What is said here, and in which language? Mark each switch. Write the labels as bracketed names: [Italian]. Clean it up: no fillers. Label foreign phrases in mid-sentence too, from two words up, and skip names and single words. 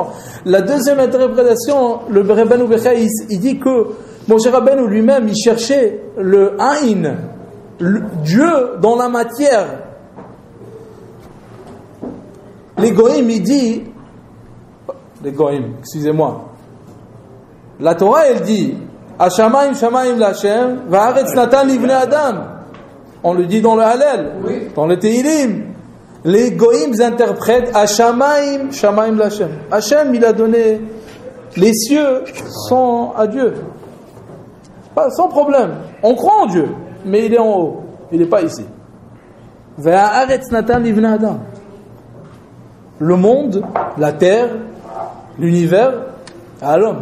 [French] La deuxième interprétation, le Rabbeinu Bechai, il dit que Moshe Rabbeinu lui-même, il cherchait le Aïn, Dieu dans la matière. Les Goïm, il dit, les Goïm, excusez-moi, la Torah, elle dit, [Hebrew] השמים שמים לה׳, והארץ נתן לבני אדם. [French] On le dit dans le Hallel, dans le Tehillim. Les Goïms interprètent [Hebrew] השמים שמים לה. [French] Hachem, il a donné les cieux sont à Dieu. Sans problème. On croit en Dieu, mais il est en haut. Il n'est pas ici. Le monde, la terre, l'univers, à l'homme.